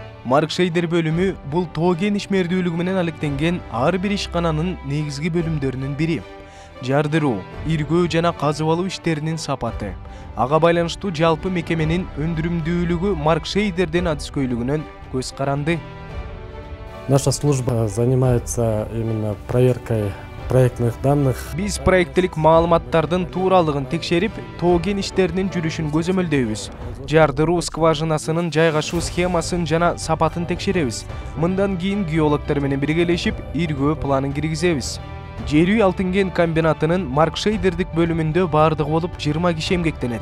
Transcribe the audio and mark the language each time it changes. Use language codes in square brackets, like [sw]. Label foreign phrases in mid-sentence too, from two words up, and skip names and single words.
[ky] Markşейдер бөлүмү бул тоо кен ишмердүүлүгү менен алектенген ар бир ишкананын негизги бөлүмдөрүнүн бири. Жардыруу, иргөө жана казып алуу иштеринин сапаты, ага байланыштуу жалпы мекеменин өндүрүмдүүлүгү Маркшейдердин адыскөйлүгүнөн көз каранды. [ru] Наша служба занимается именно проверкой проектных данных. [ky] Биз проекттилик маалыматтардын тууралыгын текшерип, тоо кен иштеринин жүрүшүн көзөмөлдөйбүз. Жардыруу скважинасынын жайгашуу схемасын жана сапатын текшеребиз. Мындан кийин геологдор менен биргелешип, иргөө планын киргизебиз. Жер үй алтын кен комбинатынын Маркшейдердик бөлүмүндө бардыгы болуп 20 киши эмгектенет.